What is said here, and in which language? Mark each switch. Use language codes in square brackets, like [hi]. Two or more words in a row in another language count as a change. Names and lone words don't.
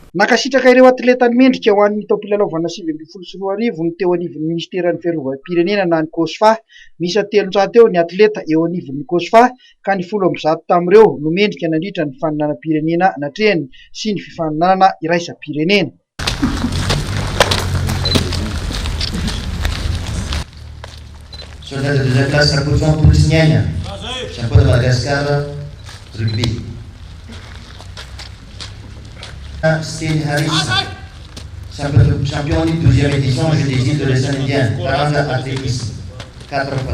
[mg] Nakasitraka ireo atleta mendrika ho an'ny taom-pilalaovana 2022 ny teo anivon'ny ministeran'ny fiarovam-pirenena na ny COSFA. Misy 300 eo ny atleta eo anivon'ny COSFA ka ny 10 tamin'ireo no mendrika nandritra ny faninana-pirenena natrehany sy ny fifaninanana iraisam-pirenena. [fr] Soldat de deuxième classe, Rakoton Poulignagna, champion de Madagascar, rugby. Steve Harris, champion de 12e édition Jeux des îles de l'Océan Indien, 40 athlétisme, 4%.